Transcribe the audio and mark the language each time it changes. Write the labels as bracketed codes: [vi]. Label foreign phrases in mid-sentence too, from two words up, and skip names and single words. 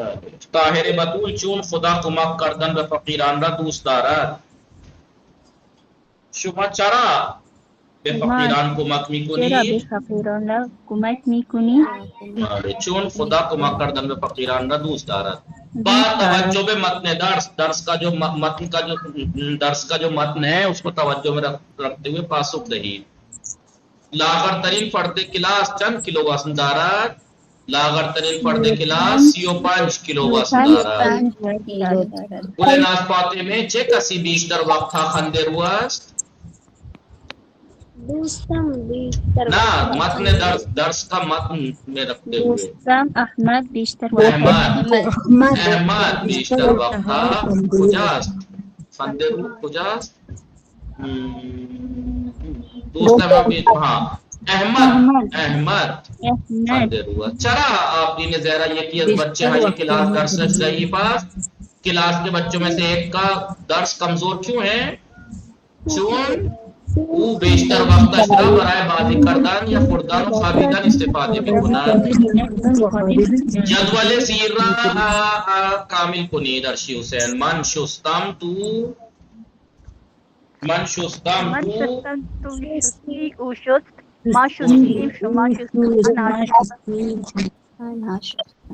[fa] طاهر بطول چون خدا کمک کردن به فقیران را دوست دارد. شما چرا به فقیران کمک چرا میکنی؟ به فقیران را کمک میکنی؟ چون خدا کمک کردن به فقیران را دوست دارد. با توجہ به متن درس [ur] کا جو متن کا جو درس کا جو متن ہے اس کو توجہ میں رکھتے ہوئے [fa] پاسخ دہی. لاغر ترین فرد کلاس چند کلو وزن دارد؟ لاغر ترین فرد کلاس 35 کیلو وزن دارد. گل ناسپاتی میں چه کسی بیشتر وقت ها خنده رو است؟ دوستم بیشتر [ur] نا متن درس کا متن میں رکھتے ہوئے [fa] دوستم احمد بیشتر وقت احمد بیشتر وقت ها کجاست؟ خنده رو کجاست؟ دوستم ہاں احمد خنده رو است. [ur] چرا آپ نے زہرا یہ کہ بچے ہیں یہ کلاس [fa] درس ضعیف است؟ [ur] کلاس کے بچوں میں سے ایک کا درس کمزور کیوں ہے؟ [fa] چون او بیشتر وقت اشرا برای بازی کردن یا خوردن و خوابیدن استفاده می‌کند. جدول زیر را کامل کنید ارشی حسین. من شستم تو شستی او شست ما شستیم شما شستیم.